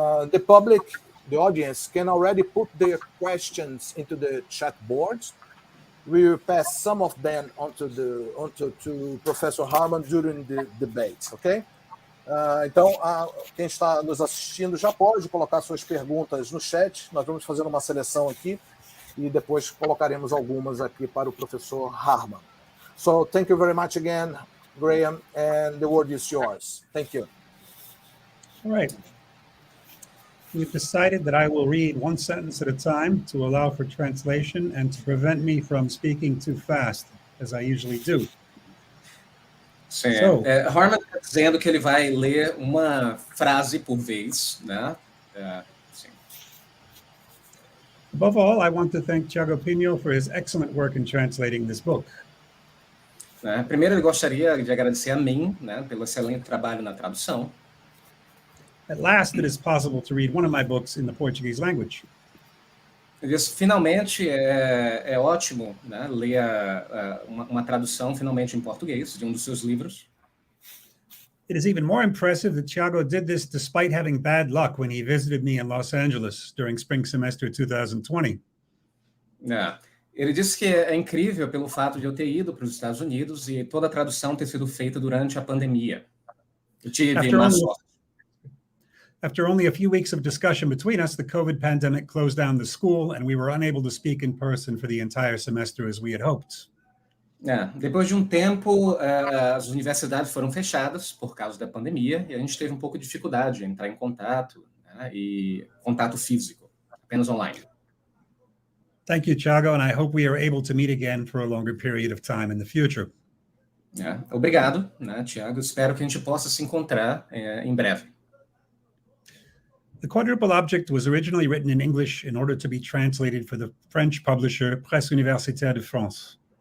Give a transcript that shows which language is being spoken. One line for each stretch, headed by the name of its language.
English: The public, the audience, can already put their questions into the chat boards. We will pass some of them to Professor Harman during the debate, okay?
Portuguese: Então, quem está nos assistindo já pode colocar suas perguntas no chat. Nós vamos fazer uma seleção aqui e depois colocaremos algumas aqui para o professor ह्यार्मन.
English: So, thank you very much again, Graham, and the word is yours. Thank you. All right. We've decided that I will read one sentence at a time to allow for translation and to prevent me from speaking too fast, as I usually do.
Portuguese: Sim. ह्यार्मन está dizendo que ele vai ler uma frase por vez, né? Sim.
English: Above all, I want to thank Thiago Pinto for his excellent work in translating this book.
Portuguese: Primeiro, ele gostaria de agradecer a mim, né, pelo excelente trabalho na tradução.
English: At last, it is possible to read one of my books in the Portuguese language.
Portuguese: Ele disse, finalmente é ótimo, né, ler uma tradução finalmente em português de um dos seus livros.
English: It is even more impressive that Thiago did this despite having bad luck when he visited me in Los Angeles during spring semester 2020.
Portuguese: Ele disse que é incrível pelo fato de eu ter ido para os Estados Unidos e toda a tradução ter sido feita durante a pandemia. Eu tive má sorte.
English: After only a few weeks of discussion between us, the COVID pandemic closed down the school and we were unable to speak in person for the entire semester as we had hoped.
Portuguese: Depois de um tempo, as universidades foram fechadas por causa da pandemia e a gente teve um pouco de dificuldade em entrar em contato, né, e contato físico, apenas online.
English: Thank you, Thiago, and I hope we are able to meet again for a longer period of time in the future.
Portuguese: Obrigado, né, Thiago. Espero que a gente possa se encontrar em breve.
English: The quadruple object was originally written in English in order to be translated for the French publisher Presse Universitaire de France.